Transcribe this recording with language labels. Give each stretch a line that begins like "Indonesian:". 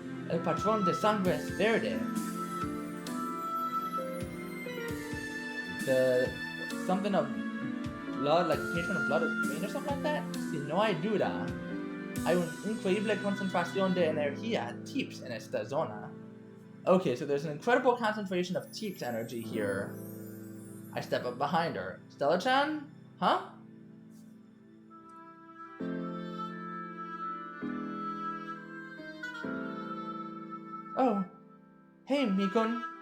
Spanish: El patrón de sangre es verde.
English: The something of blood, like the patron of blood is green or something like that?
Spanish: Si no hay duda, hay una increíble concentración de energía TIPS en esta zona.
English: Okay, so there's an incredible concentration of TIPS energy here. I step up behind her. Stella-chan? Huh? Oh. Hey, Mikun.